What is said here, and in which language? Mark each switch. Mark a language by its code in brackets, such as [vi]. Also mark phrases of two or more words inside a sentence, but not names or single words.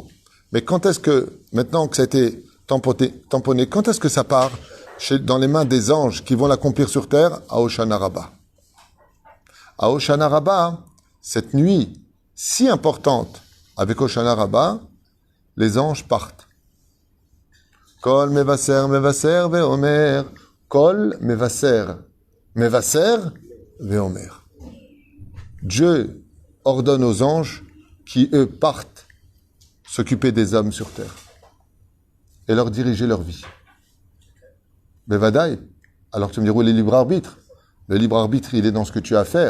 [fr] Mais quand est-ce que, maintenant que ça a été tamponné, quand est-ce que ça part dans les mains des anges qui vont l'accomplir sur terre? À Hoshana Rabbah. À Hoshana Rabbah, cette nuit si importante, avec Hoshana Rabbah, les anges partent. [he] קול מבשר, מבשר, ואומר. קול מבשר, מבשר, ואומר. [fr] Dieu ordonne aux anges qui, eux, partent s'occuper des hommes sur terre et leur diriger leur vie. Bevadaï. Alors tu me diras, où est le libre arbitre? Le libre arbitre, il est dans ce que tu as à faire.